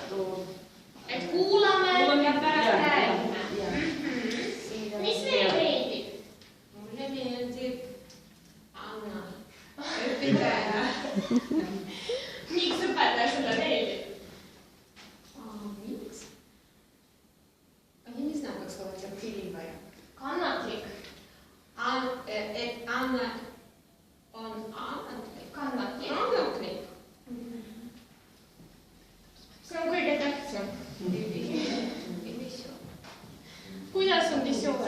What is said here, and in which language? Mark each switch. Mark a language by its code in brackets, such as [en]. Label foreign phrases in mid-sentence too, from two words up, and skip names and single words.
[et] Et kuulame ja pärast räägime. Mis veel meeldib? Mulle meeldib Anna. Õpetaja. Miks õpetaja sulle meeldib? Miks? [ru] Я не знаю, как сказать терпеливая. [et] Kannatlik. Anna on annatlik. Kannatlik. Annatlik. See on kõige tähtsam. Kuidas on Dissover?